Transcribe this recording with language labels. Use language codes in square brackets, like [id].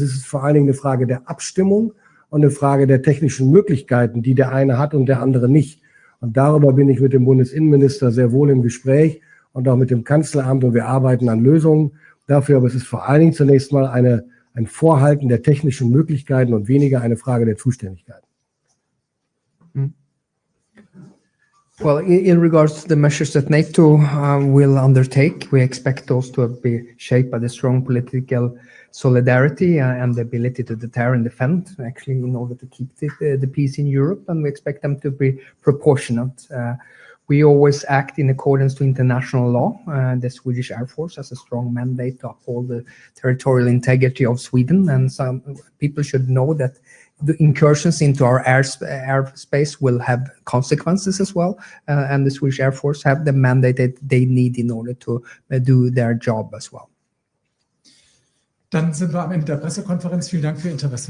[de] Es ist vor allen Dingen eine Frage der Abstimmung und eine Frage der technischen Möglichkeiten, die der eine hat und der andere nicht. Und darüber bin ich mit dem Bundesinnenminister sehr wohl im Gespräch und auch mit dem Kanzleramt, und wir arbeiten an Lösungen dafür. Aber es ist vor allen Dingen zunächst mal ein Vorhalten der technischen Möglichkeiten und weniger eine Frage der Zuständigkeit. [en] Well, in regards to the measures that NATO will undertake, we expect those to be shaped by the strong political solidarity and the ability to deter and defend, actually, in order to keep the peace in Europe, and we expect them to be proportionate. We always act in accordance to international law. The Swedish Air Force has a strong mandate to uphold the territorial integrity of Sweden, and some people should know that the incursions into our airspace will have consequences as well, and the Swedish Air Force have the mandate that they need in order to do their job as well. [de] Dann sind wir am Ende der Pressekonferenz. Vielen Dank für Ihr Interesse.